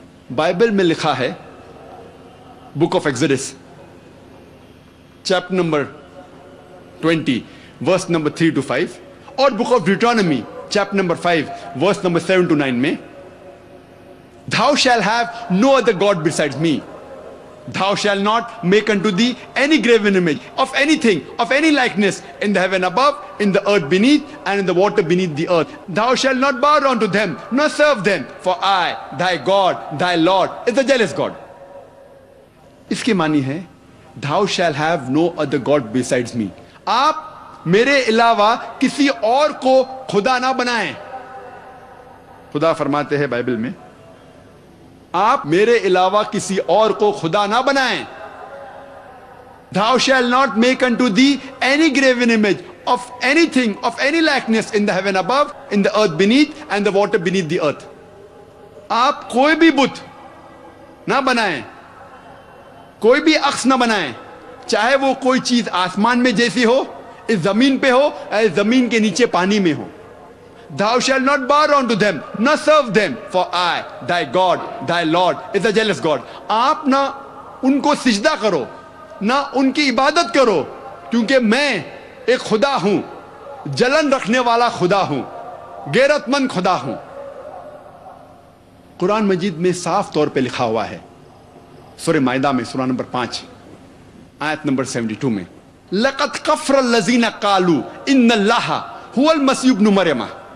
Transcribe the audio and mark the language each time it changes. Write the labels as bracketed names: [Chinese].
[Hindi] Bible में लिखा है, book of exodus chapter number 20 verse number 3 to 5, और book of ड्यूटोनॉमी chapter number 5 verse number 7 to 9 में, [English] thou shall have no other god besides me. Thou shall not make unto thee any graven image of anything, of any likeness, in the heaven above, in the earth beneath, and in the water beneath the earth. Thou shalt not bow down to them, nor serve them, for I, thy God, thy Lord, is a jealous God. [Hindi] इसकी मानी है, [English] thou shall have no other god besides me. [Hindi] आप मेरे अलावा किसी और को खुदा ना बनाएं. खुदा फरमाते हैं बाइबल में, आप मेरे अलावा किसी और को खुदा ना बनाएं. [English] Thou shall not make unto thee any graven image of anything, of any likeness, in the heaven above, in the earth beneath, and the water beneath the earth. [Hindi] आप कोई भी बुत ना बनाएं, कोई भी अक्स ना बनाएं, चाहे वो कोई चीज आसमान में जैसी हो, इस जमीन पे हो, या जमीन के नीचे पानी में हो. [English] Thou shalt not bow down to them, nor serve them, for I, thy God, thy Lord, is a jealous God. [Hindi] आप ना उनको सिजदा करो, ना उनकी इबादत करो, क्योंकि मैं एक खुदा हूं, जलन रखने वाला खुदा हूं, गैरतमंद खुदा हूं. कुरान मजीद में साफ तौर पे लिखा हुआ है, सूरह माइदा में सूरह नंबर 5 आयत नंबर 72 में, [Arabic] लक़द कफ़र लज़ीना क़ालू इन्नल्लाह हुवल मसीह इब्न मरियम.